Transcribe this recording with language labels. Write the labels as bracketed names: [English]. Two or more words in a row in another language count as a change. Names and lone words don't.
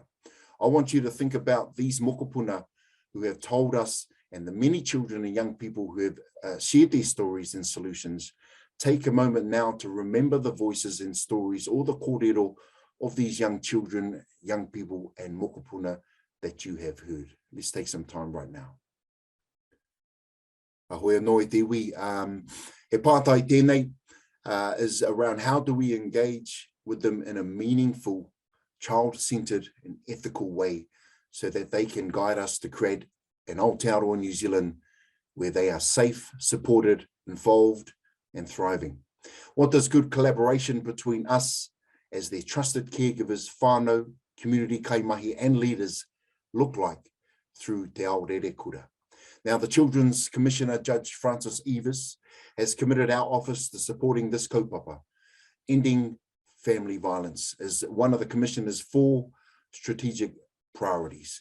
[English] I want you to think about these mokopuna who have told us, and the many children and young people who have shared their stories and solutions take a moment now to remember the voices and stories or the kōrero of these young children, young people and mokopuna that you have heard. Let's take some time right now. [Māori] Ahoy anō e te iwi, he pātai tēnei [English] is around how do we engage with them in a meaningful, child-centered and ethical way so that they can guide us to create an Aotearoa New Zealand where they are safe, supported, involved and thriving. What does good collaboration between us as their trusted caregivers, whānau, community kaimahi and leaders look like through Te Aorerekura? Now, the Children's Commissioner, Judge Francis Evers, has committed our office to supporting this kaupapa. Ending family violence is one of the Commissioner's 4 strategic priorities.